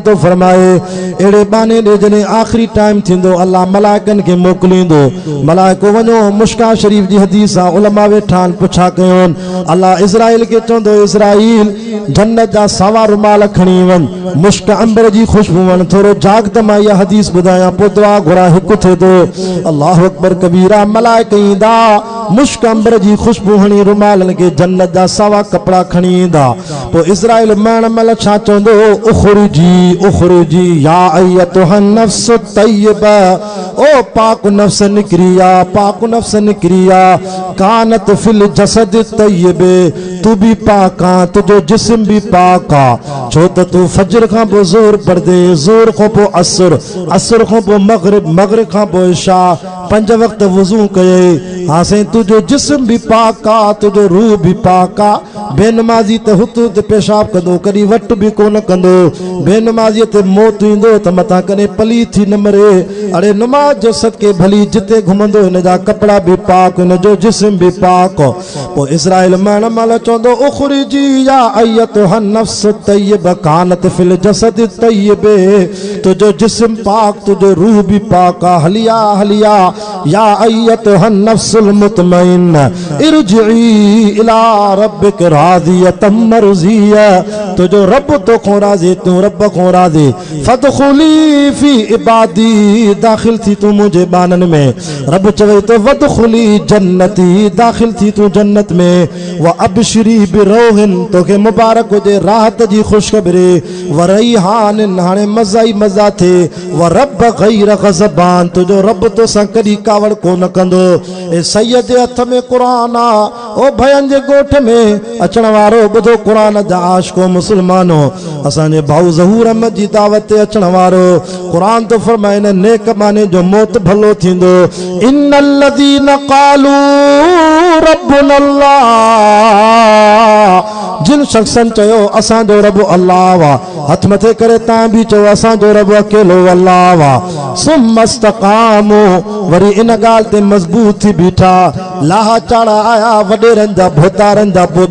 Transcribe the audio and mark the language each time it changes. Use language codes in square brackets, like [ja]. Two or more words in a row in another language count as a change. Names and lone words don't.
[sd] तो फरमाए अहिड़े बाने ॾे जॾहिं आख़िरी टाइम थींदो अल्लाह मलाइकनि खे मोकिलींदो मलाइको वञो मुश्का शरीफ़ जी हदीस आहे उलमा वेठा आहिनि पुछा कयोनि अल्लाह इज़राइल खे चवंदो इज़राइल जन्नत जा सावा रुमाल खणी वञ मुश्क अंबर जी ख़ुशबू वञ थोरो जाग त मां इहा हदीस ॿुधायां पोइ दुआ घुरा हिकु थिए थो [ar] الله أكبر كبيرا [sd] मलाइक ईंदा मुश्क अंबर जी ख़ुशबू हणी रुमालनि खे जन्नत जा सावा कपिड़ा खणी ईंदा पोइ इज़राइल मरण महिल छा चवंदो [ar] اخرجي يا أيتها النفس الطيبة [sd] ओ पाक नफ्स निकिरी आ पाक नफ्स निकिरी आ [ar] كانت في الجسد الطيب [sd] तू भी पाक आ तुझो जिस्म भी पाक आ छो त तू फजर खां पोइ ज़ोर पढ़दे ज़ोर खां पोइ असर खां पोइ मगरिब खां पोइ इशा 5 वक्त वज़ू कये हाँ साईं तुझो जिस्म भी पाक आ तुझो रूह भी पाक आ बेनमाज़ी त हुत ते पेशाब कंदो कॾहिं वट भी कोन कंदो बेनमाज़ीअ ते मौत ईंदो त मथां कॾहिं पली थी न मरे अड़े नमाज जो सदके भली जिते घुमंदो हिन जा कपिड़ा भी पाक हिन जो जिस्म भी पाक पोइ इज़राइल मरण महिल चवंदो [ar] اخرجي يا أيتها النفس الطيبة كانت في الجسد الطيب [sd] तुझो जिस्म पाक तुझो रूह भी पाक आ हलिया [ar] يا أيتها النفس المطمئنة ارجعي إلى ربك راضية مرضية [sd] तुझो रब तो को राज़ी तू रब को राज़ी [ar] فادخلي في عبادي [sd] दाखिल थी तू मुझे बानन में रब चवे तो [ar] وادخلي جنتي [sd] दाखिल थी तू जन्नत में [ar] وأبشري بروح [sd] तोखे मुबारक हुजे राहत जी खुशखबरी [ar] وريحان [sd] हाणे मज़ा ई मज़ा थे [ar] ورب غير غضبان [sd] तुझो रब तो सां कॾहिं कावड़ कोन कंदो ए सैयद हथ में क़ुरान आ ओ भयन जे गोठ में अचण वारो ॿुधो क़ुरान जा आशिको मुसलमानो असांजे भाऊ ज़हूर अहमद जी दावत ते अचण वारो क़ुरान तो फरमाए न नेक माने जो मौत भलो थींदो [ar] إن الذين قالوا ربنا الله [sd] जिन शख्सन चयो असांजो रब अल्लाह वा हथ मथे करे तां भी चयो असांजो रब अकेलो अल्लाह वा [ar] ثم استقاموا [sd] वरी इन ॻाल्हि ते मज़बूत थी बीठा लाहा चाड़ा आया वॾेरनि जा भोतारनि जा पोइ